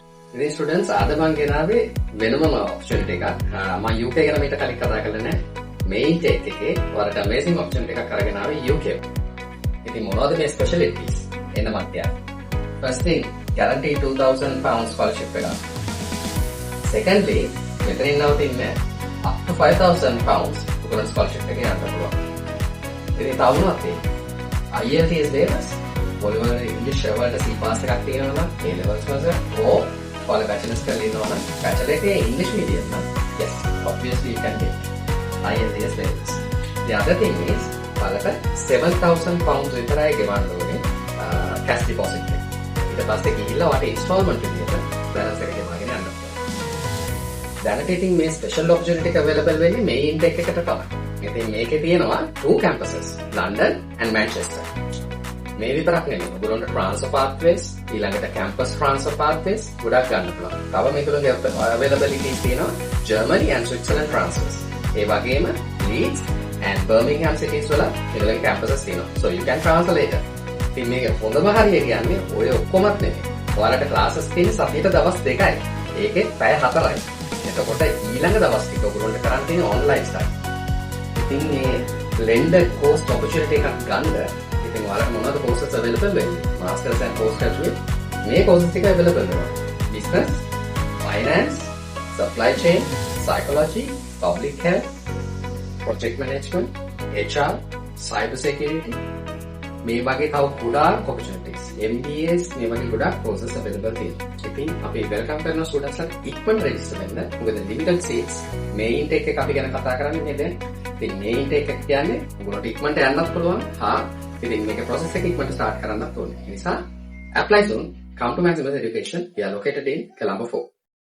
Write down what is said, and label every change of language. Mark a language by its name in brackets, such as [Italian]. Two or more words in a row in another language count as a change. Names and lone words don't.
[Sinhala] ඉතින් ස්ටුඩන්ට්ස් අද මම ගෙනාවේ වෙනම ඔප්චුනිටි එකක්. මම UK ගැන මීට කලින් කතා කරලා නැහැ. [English] Main Tech [Sinhala] එකේ වලට [English] amazing opportunity [Sinhala] එකක් අරගෙන ආවේ UK. ඉතින් මොනවද මේ ස්පෙෂලිටිස්? එන්න මතය. [English] First thing, guarantee £2,000 scholarship එක. [Sinhala] Secondly, මෙතනින් නවතින්නේ [English] up to £5,000 [Sinhala] උගලන් scholarship එක යන්න පුළුවන්. ඉතින් තව මොනවද තියෙන්නේ? [English] IELTS waivers, [Sinhala] ඔයවල ඉංග්‍රීසි වලට [English] C pass [Sinhala] එකක් තියෙනවා නම් [English] A levels [Sinhala] වල or ඔයාලා bachelor's කරලා ඉන්නවා නම් bachelor එකේ [English] English medium [Sinhala] නම් [English] yes, obviously you can get IELTS waivers. The other thing is [Sinhala] ඔයාලට £7,000 විතරයි ගෙවන්න ඕනේ [English] cash deposit [Sinhala] එක. ඊට පස්සේ ගිහිල්ලා ඔයාලට installment විදියට balance එක ගෙවාගෙන යන්න පුළුවන්. දැනට ඉතින් මේ [English] special opportunity [Sinhala] එක available වෙන්නේ මේ intake එකට තමයි. ඉතින් මේකේ තියෙනවා [English] 2 campuses, London and Manchester. [Sinhala] මේ විතරක් නෙමෙයි. ඔයගොල්ලන්ට [English] transfer pathways, [Sinhala] ඊළඟට [English] campus transfer pathways [Sinhala] ගොඩක් ගන්න පුළුවන්. තව මේකලගේ availabilities තියෙනවා [English] Germany and Switzerland transfers. [Sinhala] ඒ වගේම [English] Leeds and Birmingham cities [Sinhala] වල ඒගොල්ලන්ගේ campuses තියෙනවා. [English] So you can transfer later. [Sinhala] ඉතින් මේක හොඳම හරිය කියන්නේ ඔය ඔක්කොමත් නෙමෙයි. ඔයාලට classes තියෙන්නේ සතියට දවස් 2යි. ඒකෙත් පැය 4යි. එතකොට ඊළඟ දවස් ටික ඔයගොල්ලන්ට කරන් තියෙන්නේ [English] online study. [Sinhala] ඉතින් මේ [English] blended course opportunity [Sinhala] එකක් ගන්න ඉතින් ඔයාලට මොනවද courses available වෙන්නේ? [English] Masters and postgraduate [Sinhala] මේ courses ටික [English] available වෙනවා. Business, finance, supply chain, psychology, public health, project management, HR, cyber security [Sinhala] මේ වගේ තව ගොඩාක් [English] opportunities. [Sinhala] MBAs මේ වගේ ගොඩාක් courses available තියෙනවා. ඉතින් අපි welcome කරන students ලාට ඉක්මනට register වෙන්න. මොකද [English] limited seats [Sinhala] මේ intake එක අපි ගැන කතා කරන්නේ නේද? ඉතින් මේ intake එක කියන්නේ ඔයගොල්ලන්ට ඉක්මනට යන්නත් පුළුවන්. ඉතින් මේක process එක ඉක්මනට start කරන්නත් ඕනේ. ඒ නිසා [English] apply soon. Come to Maximus Education. We are located in Colombo 4.